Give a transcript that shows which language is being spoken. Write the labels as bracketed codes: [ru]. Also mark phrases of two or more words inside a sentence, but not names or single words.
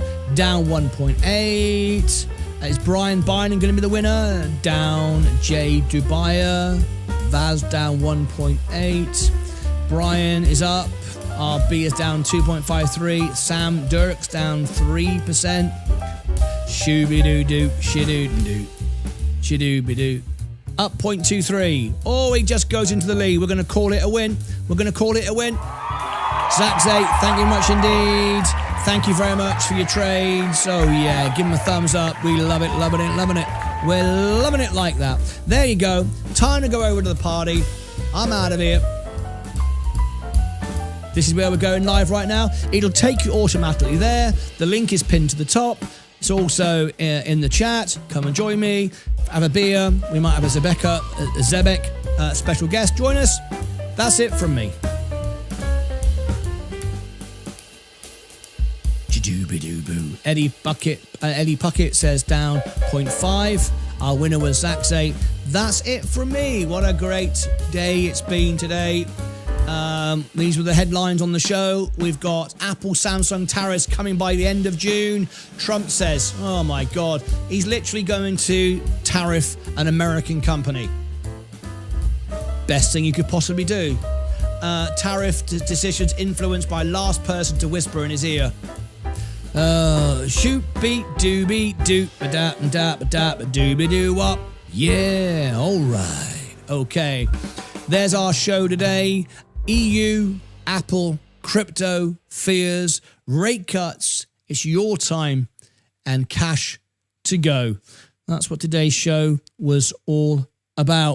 [en] Down 1.8. Is Brian Bynum going to be the winner? Down. Jay Dubaya. Vaz down 1.8. Brian is up. RB is down 2.53. Sam Dirks down 3%. Shooby-doo-doo. Shidoo-doo. Shidoo-be-doo. Up 0.23. Oh, he just goes into the lead. We're going to call it a win. We're going to call it a win. Zach Zay, thank you much indeed. Thank you very much for your trades. Oh, yeah, give him a thumbs up. We love it, loving it, loving it. We're loving it like that. There you go. Time to go over to the party. I'm out of here. This is where we're going live right now. It'll take you automatically there. The link is pinned to the top. It's also in the chat. Come and join me. Have a beer. We might have a Zebek special guest join us. That's it from me. Jadooby-doo-boo. Eddie Puckett says down 0.5. Our winner was Zaxay. That's it from me. What a great day it's been today. These were the headlines on the show. We've got Apple, Samsung tariffs coming by the end of June. Trump says, oh my God, he's literally going to tariff an American company. Best thing you could possibly do. Tariff decisions influenced by last person to whisper in his ear. Shoot, beat, doobie, doop, ba-dap, ba-dap, ba-dap, ba-doobie, doo-wop. Yeah, all right. Okay. There's our show today. EU, Apple, crypto, fears, rate cuts. It's your time and cash to go. That's what today's show was all about.